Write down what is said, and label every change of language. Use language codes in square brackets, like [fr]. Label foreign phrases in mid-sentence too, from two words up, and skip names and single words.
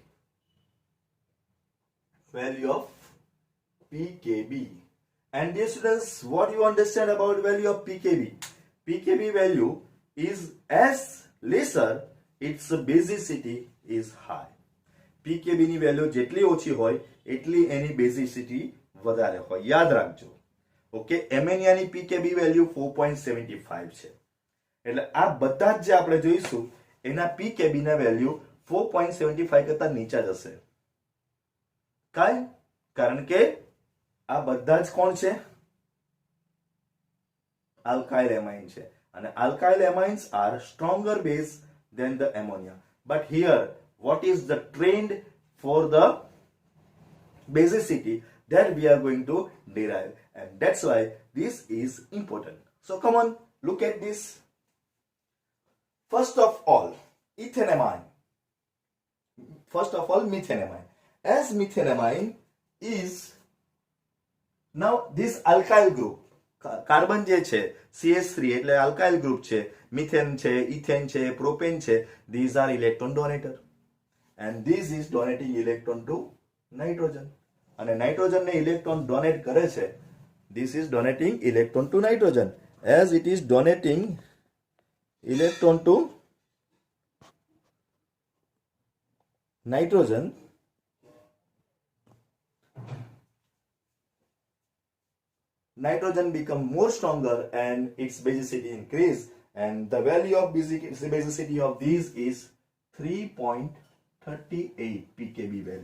[en] Value of pKb. And dear students, what you understand about value of pKb? pKb value is as lesser, its basicity is high. [gu] pKb ની વેલ્યુ જેટલી ઓછી હોય એટલી એની બેઝિસિટી વધારે હોય, યાદ રાખજો. ઓકે, એમેનિયાની pKb વેલ્યુ 4.75 છે. એટલે આ બધા જ જે આપણે જોઈશું એના pKb ના વેલ્યુ 4.75 કરતા નીચા જશે. કાય? કારણ કે આ બધા જ કોણ છે? [en] alkyl amine [gu] છે, અને [en] alkyl amines are stronger base than the ammonia. but here what is the trend for the basicity that we are going to derive, and that's why this is important. So come on, look at this. First of all, ethanamine. First of all, methanamine. As methanamine is now this alkyl group, [gu] કાર્બન જે છે CH3 એટલે [en] alkyl group [gu] છે, મિથેન છે, ઇથેન છે, પ્રોપેન છે, [en] these are electron donator. And this is donating electron to nitrogen. And nitrogen [gu] ne [en] electron donate [gu] કરે છે. [en] This is donating electron to nitrogen. As it is donating electron to nitrogen, nitrogen become more stronger and its basicity increase, and the value of basicity of these is 3.38 pKb value.